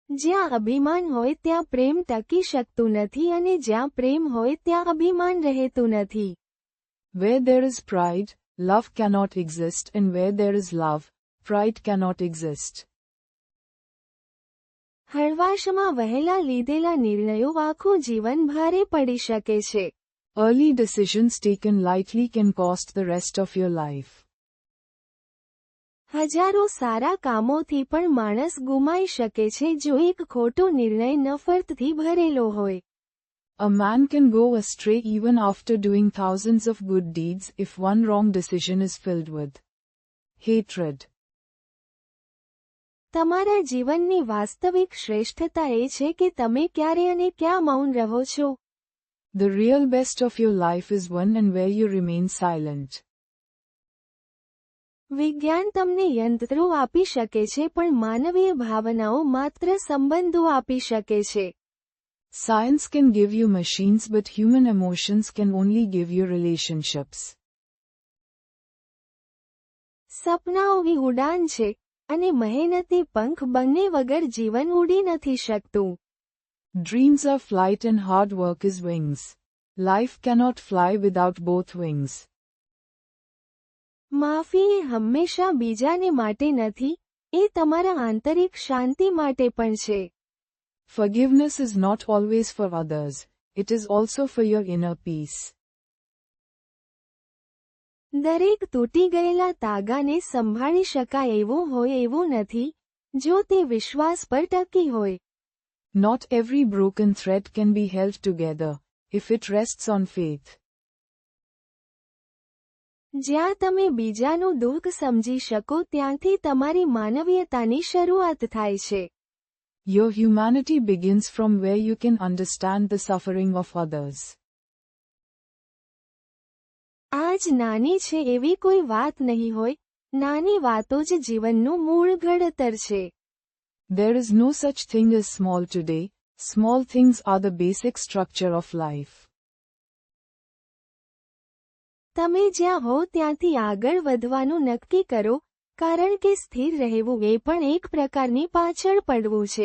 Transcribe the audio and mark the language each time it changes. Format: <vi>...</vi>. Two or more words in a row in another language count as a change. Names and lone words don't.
<gu>જ્યાં અભિમાન હોય ત્યાં પ્રેમ ટકી શકતું નથી અને જ્યાં પ્રેમ હોય ત્યાં અભિમાન રહેતું નથી.</gu> <en>Where there is pride, love cannot exist, and where there is love, pride cannot exist.</en> <gu>હળવાશમાં વહેલા લીધેલા નિર્ણયો આખું જીવન ભારે પડી શકે છે.</gu> <en>Early decisions taken lightly can cost the rest of your life.</en> <gu>હજારો સારા કામોથી પણ માણસ ગુમાઈ શકે છે જો એક ખોટો નિર્ણય નફરતથી ભરેલો હોય.</gu> <en>A man can go astray even after doing thousands of good deeds if one wrong decision is filled with hatred.</en> <gu>તમારા જીવનની વાસ્તવિક શ્રેષ્ઠતા એ છે કે તમે ક્યારે અને ક્યાં મૌન રહો છો.</gu> <en>The real best of your life is when and where you remain silent.</en> <gu>વિજ્ઞાન તમને યંત્રો આપી શકે છે પણ માનવીય ભાવનાઓ માત્ર સંબંધો આપી શકે છે.</gu> <en>Science can give you machines, but human emotions can only give you relationships.</en> <gu>સપનાઓની ઉડાન છે અને મહેનતી પંખ બંને વગર જીવન ઉડી નથી શકતું.</gu> <en>Dreams are flight and hard work is wings. Life cannot fly without both wings.</en> <gu>માફી એ હંમેશા બીજાને માટે નથી, એ તમારા આંતરિક શાંતિ માટે પણ છે.</gu> <en>Forgiveness is not always for others, it is also for your inner peace.</en> <gu>દરેક તૂટી ગયેલા તાગાને સંભાળી શકાય એવું હોય એવું નથી, જો તે વિશ્વાસ પર ટકી હોય.</gu> <en>Not every broken thread can be held together, if it rests on faith.</en> <gu>જ્યાં તમે બીજાનું દુઃખ સમજી શકો ત્યાંથી તમારી માનવીયતાની શરૂઆત થાય છે.</gu> <en>Your humanity begins from where you can understand the suffering of others.</en> <gu>આજ નાની છે એવી કોઈ વાત નહીં હોય, નાની વાતો જ જીવનનું મૂળ ઘડતર છે.</gu> <en>There is no such thing as small today, small things are the basic structure of life.</en> <gu>તમે જ્યાં હો ત્યાંથી આગળ વધવાનું નક્કી કરો, કારણ કે સ્થિર રહેવું એ પણ એક પ્રકારની પાછળ પડવું છે.</gu>